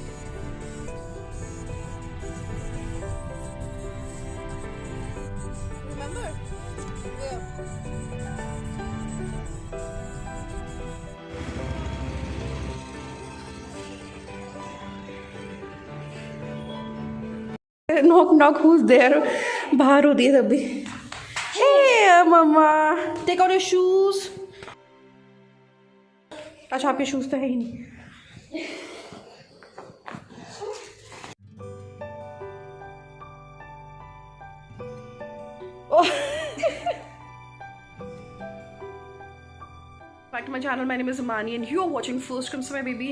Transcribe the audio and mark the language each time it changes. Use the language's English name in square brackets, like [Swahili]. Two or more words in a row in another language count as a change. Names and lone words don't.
[English] Remember? Where? Knock knock, who's there? [Hindi] बाहर होती है तभी. [English] Hey mama, take out your shoes. [Hindi] अच्छा आपके शूज तो है ही नहीं. [English] Back to my channel, my name is Himani and you are watching first crums my baby.